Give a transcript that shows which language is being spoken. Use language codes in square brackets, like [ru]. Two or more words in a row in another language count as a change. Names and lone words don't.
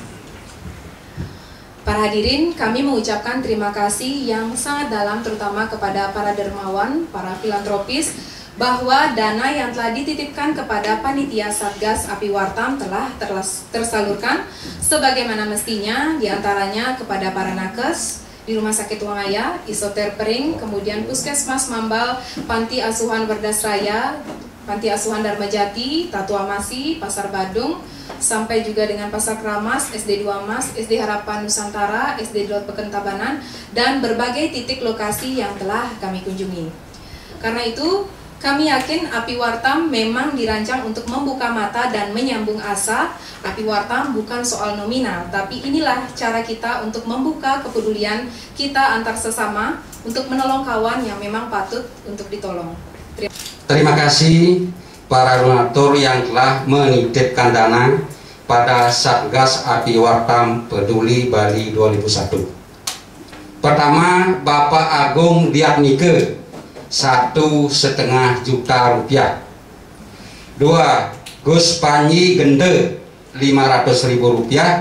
[id] Para hadirin, kami mengucapkan terima kasih yang sangat dalam terutama kepada para dermawan, para filantropis, bahwa dana yang telah dititipkan kepada panitia Satgas Api Wartam telah tersalurkan sebagaimana mestinya, diantaranya kepada para nakes di Rumah Sakit Wangaya, Isoter Pering, kemudian Puskesmas Mambal, Panti Asuhan Werdas Raya, Panti Asuhan Dharmajati, Tatua Masi, Pasar Badung, sampai juga dengan Pasar Kramas, SD 2 Mas, SD Harapan Nusantara, SD Dot Peken Tabanan, dan berbagai titik lokasi yang telah kami kunjungi. Karena itu, kami yakin Api Wartam memang dirancang untuk membuka mata dan menyambung asa. Api Wartam bukan soal nominal, tapi inilah cara kita untuk membuka kepedulian kita antar sesama untuk menolong kawan yang memang patut untuk ditolong. Terima kasih para donatur yang telah menitipkan dana pada Satgas Api Wartam Peduli Bali 2001. Pertama, Bapak Agung Diatmike 1,5 juta rupiah. 2, Gus Panji Gende 500.000 rupiah.